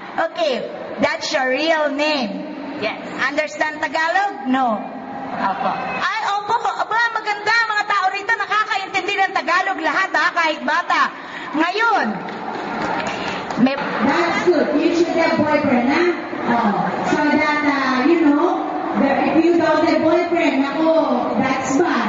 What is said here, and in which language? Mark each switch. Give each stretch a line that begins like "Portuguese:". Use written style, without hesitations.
English: Okay, that's your real name. Yes. Understand Tagalog? No.
Filipino: Opo. Ay, opo. Aba, maganda. Mga tao rito nakakaintindi ng Tagalog lahat, ha? Kahit bata. Ngayon,
English: that's good. You should have boyfriend, ha? Oh. So that, you know, if you don't have boyfriend, ako, that's bad.